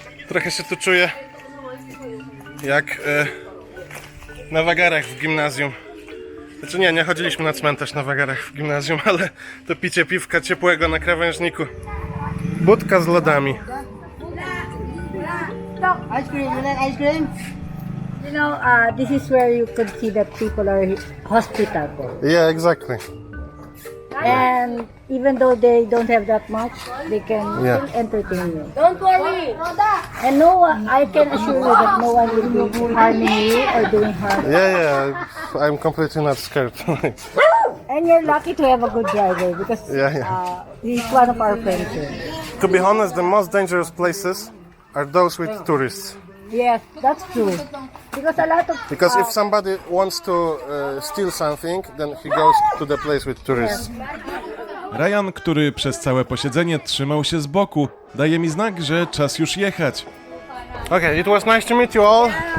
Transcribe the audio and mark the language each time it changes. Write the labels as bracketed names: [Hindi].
[Polish] Trochę się tu czuję jak na wagarach w gimnazjum. Znaczy nie chodziliśmy na cmentarz na wagarach w gimnazjum, ale to picie piwka ciepłego na krawężniku. Budka z lodami. [English] Ice cream, you like ice cream? You know, this is where you could see that people are hospitable. Yeah, exactly. And even though they don't have that much, they can Yeah. still entertain you. Don't worry. And no one, I can assure you that no one will be harming you or doing harm. Yeah, I'm completely not scared. And you're lucky to have a good driver because Yeah. he's one of our friends here. To be honest, the most dangerous places are those with tourists. Yes, that's true. Because a lot of Because if somebody wants to steal something, then he goes to the place with tourists. [Polish] Ryan, który przez całe posiedzenie trzymał się z boku, daje mi znak, że czas już jechać. [English] Okay, it was nice to meet you all.